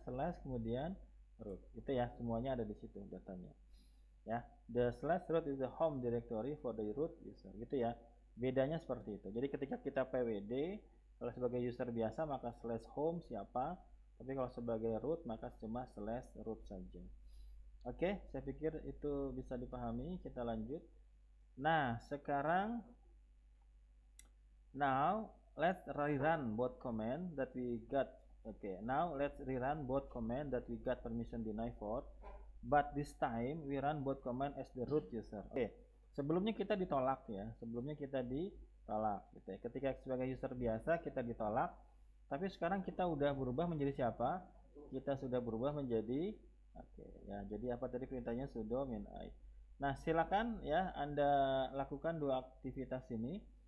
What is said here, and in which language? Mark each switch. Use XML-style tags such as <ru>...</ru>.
<id>Slash kemudian root. Itu ya, semuanya ada di situ datanya.</id> <en>Ya, the slash root is the home directory for the root user.</en> <id>Gitu ya. Bedanya seperti itu. Jadi ketika kita pwd, kalau sebagai user biasa maka slash home siapa, tapi kalau sebagai root maka cuma slash root saja. Oke, saya pikir itu bisa dipahami. Kita lanjut. Nah, sekarang</id> <en>now let's rerun both command that we got. Okay, now let's rerun both command that we got permission deny for. But this time we run both command as the root user.</en> <id>Oke, sebelumnya kita ditolak ya. Sebelumnya kita ditolak gitu ya. Ketika sebagai user biasa kita ditolak. Tapi sekarang kita udah berubah menjadi siapa? Kita sudah berubah menjadi oke ya. Jadi apa tadi perintahnya sudo min I. Nah, silakan ya Anda lakukan dua aktivitas ini.</id>